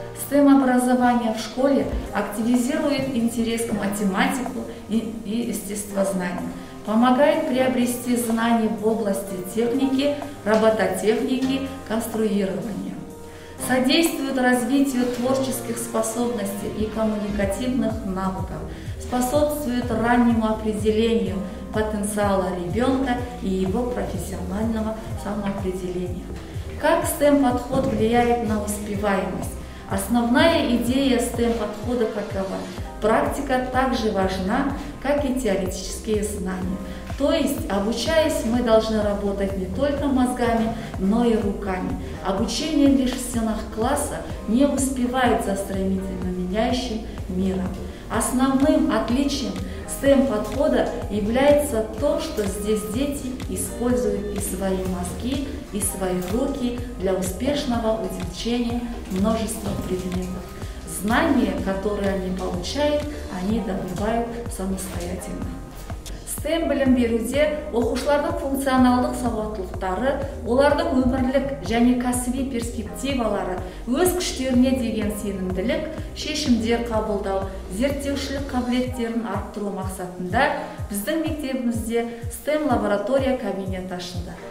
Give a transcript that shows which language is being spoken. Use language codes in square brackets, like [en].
[ru] STEM-образование в школе активизирует интерес к математике и естествознанию, помогает приобрести знания в области техники, робототехники, конструирования, содействует развитию творческих способностей и коммуникативных навыков, способствует раннему определению потенциала ребенка и его профессионального самоопределения. Как STEM-подход влияет на успеваемость? Основная идея STEM-подхода какова? Практика также важна, как и теоретические знания. То есть, обучаясь, мы должны работать не только мозгами, но и руками. Обучение лишь в стенах класса не успевает за стремительно меняющим миром. Основным отличием STEM-подхода является то, что здесь дети используют и свои мозги, и свои руки для успешного изучения множества предметов. Знания, которые они получают, они добывают самостоятельно. [kk] STEM білім беруде оқушылардың функционалдық сауаттылықтары, олардың өмірлік және кәсіби перспективалары, өз күштеріне деген сенімділік, шешімдер қабылдау, зерттеушілік қабілеттерін арттыру мақсатында біздің мектебімізде STEM лаборатория кабинет ашылды.